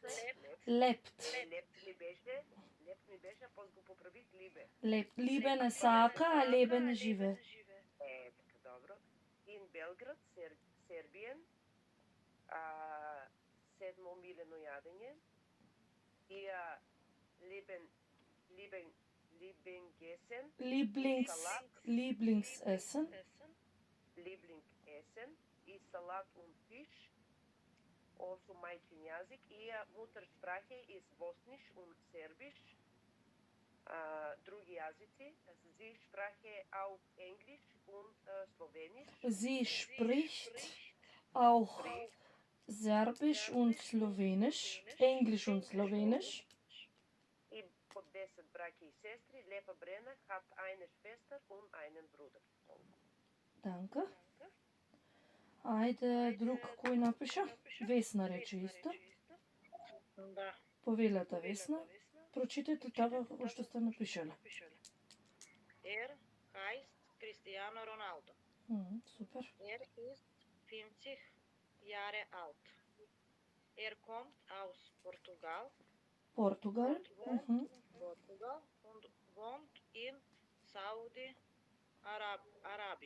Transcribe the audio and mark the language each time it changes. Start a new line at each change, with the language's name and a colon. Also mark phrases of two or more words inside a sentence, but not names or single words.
Macedonian: Леп ми беше, а после го поправих Либе. Либе не сака, а лебе не живе. Така, добро. In Белград, Сербиен, седмо милено јадење, и Lieblingsessen,
German: Lieblingsessen. Lieblingsessen и Salat und Fisch, also
Macedonian: мајчин јазик,
German: и Muttersprache ist Bosnisch und Serbisch,
Macedonian: други јазици,
German: Sie sprache auch Englisch und Slowenisch. Sie spricht auch Serbisch und Slowenisch, Englisch und Slowenisch.
Macedonian: И по 10 браќа и сестри,
German: Лепа Брена hat eine Schwester und einen Bruder. Danke.
Macedonian: Ајде, друг кој напиша? Весна рече исто. Да. Повелете Весна. Прочитайте така како што сте напишале.
German: Heißt Cristiano Ronaldo. Супер. Ist 50 Jahre alt. Kommt aus Portugal. Portugal. Portugal und wohnt in Saudi-Arabien.